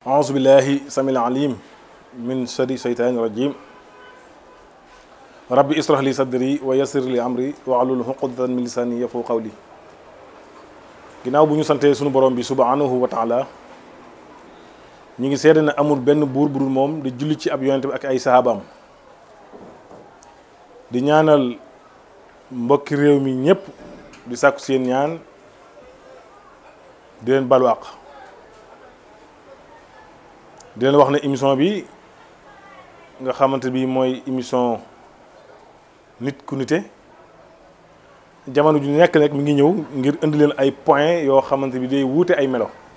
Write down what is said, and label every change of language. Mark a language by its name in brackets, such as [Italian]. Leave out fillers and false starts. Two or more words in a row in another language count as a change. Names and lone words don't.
[Arabic] أعوذ بالله السميع العليم من شر الشيطان الرجيم ربي اشرح لي صدري ويسر لي أمري واحلل عقدة من لساني يفقهوا قولي [Wolof] ginnaaw bu ñu santee sunu borom bi [Arabic] سبحانه وتعالى [Wolof] ñu ngi seede ne amul benn buur bu dul moom di julli ci ab yonent bi ak ay sahabaam di ñaanal mbokki réew mi ñëpp di sàkku seen ñaan di leen balu àq di leen wax ne émission bi nga xamante bi mooy émission nit ku nite jamono ju nekk nag mi ngi ñëw ngir indi leen ay point yoo xamante bi day wuute ay melo